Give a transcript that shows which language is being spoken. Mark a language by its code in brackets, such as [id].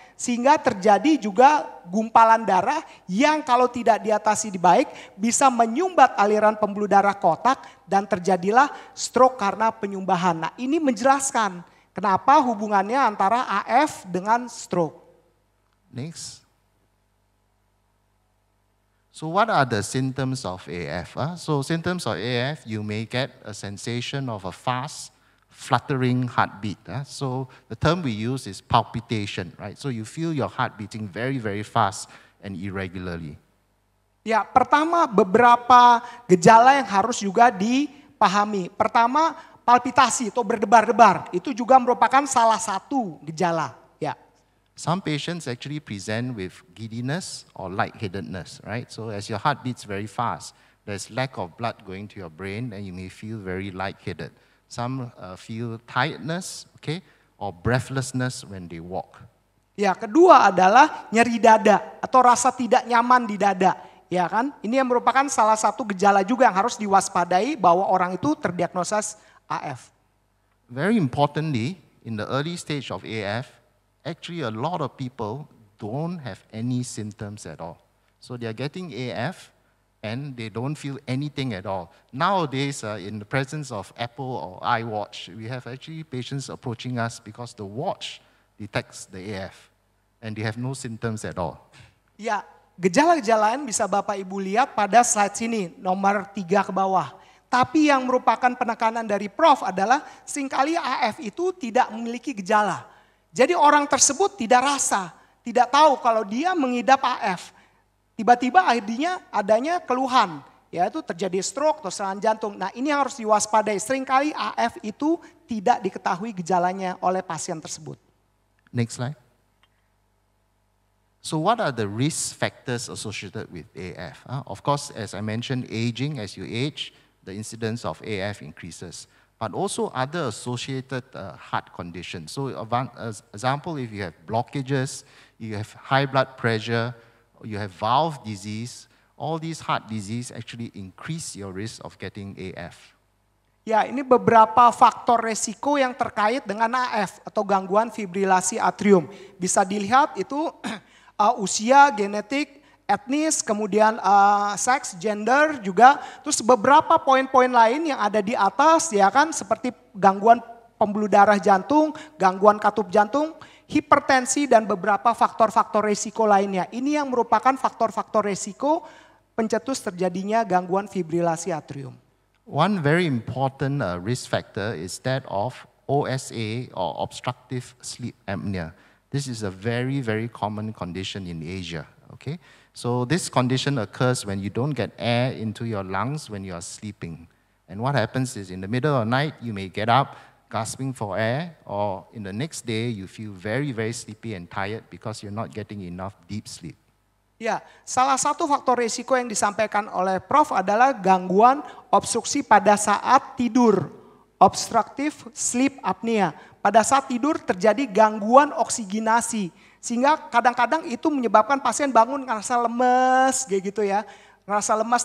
[id] Sehingga terjadi juga gumpalan darah yang kalau tidak diatasi baik bisa menyumbat aliran pembuluh darah ke otak dan terjadilah stroke karena penyumbahan. Nah, ini menjelaskan kenapa hubungannya antara AF dengan stroke. [en] Next. So what are the symptoms of AF? So symptoms of AF, you may get a sensation of a fast, fluttering heartbeat. So the term we use is palpitation, right? So you feel your heart beating very, very fast and irregularly. [id] Ya, pertama beberapa gejala yang harus juga dipahami. Pertama, palpitasi atau berdebar-debar. Itu juga merupakan salah satu gejala. Ya. [en] Some patients actually present with giddiness or lightheadedness, right? So as your heart beats very fast, there's lack of blood going to your brain and you may feel very lightheaded. Some feel tiredness, okay, or breathlessness when they walk. [id] Ya, kedua adalah nyeri dada atau rasa tidak nyaman di dada. Ya kan, ini yang merupakan salah satu gejala juga yang harus diwaspadai bahwa orang itu terdiagnosis AF. [en] Very importantly, in the early stage of AF, actually a lot of people don't have any symptoms at all. So they are getting AF and they don't feel anything at all. Nowadays, in the presence of Apple or iWatch, we have actually patients approaching us because the watch detects the AF and they have no symptoms at all. [id] Ya, gejala-gejala lain bisa Bapak Ibu lihat pada slide sini, nomor 3 ke bawah. Tapi yang merupakan penekanan dari Prof adalah seringkali AF itu tidak memiliki gejala. Jadi orang tersebut tidak rasa, tidak tahu kalau dia mengidap AF. Tiba-tiba akhirnya adanya keluhan, yaitu terjadi stroke atau serangan jantung. Nah ini yang harus diwaspadai, seringkali AF itu tidak diketahui gejalanya oleh pasien tersebut. [en] Next slide. So what are the risk factors associated with AF? Of course, as I mentioned, aging, as you age, the incidence of AF increases. But also other associated heart conditions. So as example, if you have blockages, you have high blood pressure, you have valve disease, all these heart disease actually increase your risk of getting AF. [id] Ya, ini beberapa faktor resiko yang terkait dengan AF atau gangguan fibrilasi atrium. Bisa dilihat itu usia, genetik, etnis, kemudian seks, gender juga, terus beberapa poin-poin lain yang ada di atas ya kan, seperti gangguan pembuluh darah jantung, gangguan katup jantung, hipertensi dan beberapa faktor-faktor resiko lainnya. Ini yang merupakan faktor-faktor resiko pencetus terjadinya gangguan fibrilasi atrium. [en] One very important risk factor is that of OSA or obstructive sleep apnea. This is a very, very common condition in Asia, okay? So this condition occurs when you don't get air into your lungs when you are sleeping. And what happens is in the middle of the night, you may get up gasping for air, or in the next day, you feel very, very sleepy and tired because you're not getting enough deep sleep. [id] Ya, salah satu faktor risiko yang disampaikan oleh Prof adalah gangguan obstruksi pada saat tidur, obstructive sleep apnea. Pada saat tidur terjadi gangguan oksigenasi. Sehingga kadang-kadang itu menyebabkan pasien bangun ngerasa lemes kayak gitu ya. Ngerasa lemas.